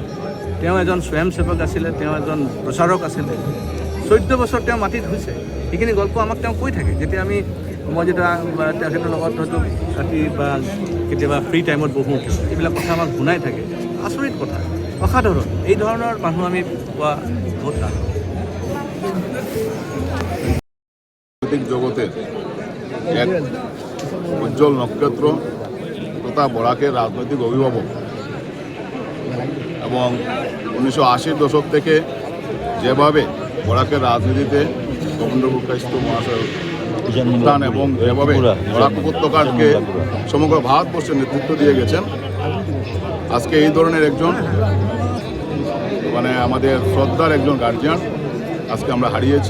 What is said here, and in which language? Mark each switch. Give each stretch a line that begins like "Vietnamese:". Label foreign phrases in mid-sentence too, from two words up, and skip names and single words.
Assamese: তেওঁ এজন স্বয়ংসেৱক আছিলে, তেওঁ এজন প্ৰচাৰক আছিলে। 14 বছৰ তেওঁ মাটিত হৈছে। সেইখিনি গল্প আমাক তেওঁ কৈ থাকে। যেতিয়া মই যেতিয়া তেখেতৰ লগত হয়তো ৰাতি বা কেতিয়াবা ফ্ৰী টাইমত বহোঁ, এইবিলাক কথা আমাক শুনাই থাকে। আচৰিত কথা, অসাধাৰণ। এই ধৰণৰ মানুহ আমি পোৱা বহুত টান।
Bangla: রাজনৈতিক জগতের এক উজ্জ্বল নক্ষত্র তথা বরাকের রাজনৈতিক অভিভাবক এবং 1980-র দশক থেকে যেভাবে বরাকের রাজনীতিতে গোবিন্দভোগ কায়স্থ মহাশয় উত্থান এবং যেভাবে বরাক উপত্যকাকে সমগ্র ভারতবর্ষের নেতৃত্ব দিয়ে গেছেন, আজকে এই ধরনের একজন আমাদের শ্রদ্ধার একজন গার্জিয়ান আজকে আমরা হারিয়েছি।